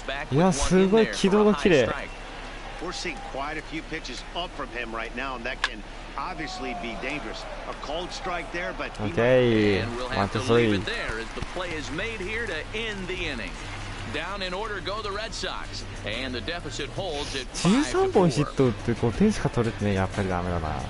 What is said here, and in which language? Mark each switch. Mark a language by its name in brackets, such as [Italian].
[Japanese] いや、すごい軌道が綺麗。 [English] We're seeing quite a few pitches up from him right now, and that can obviously be dangerous. A cold strike there, but Okay. Want to leave it there as the play is made here to end the inning. Down in order go the Red Sox, and the deficit holds at [Japanese] 13 本ヒッ [English] 5-4. [Japanese] ト打って5点しか取れてね、やっぱりダメだな。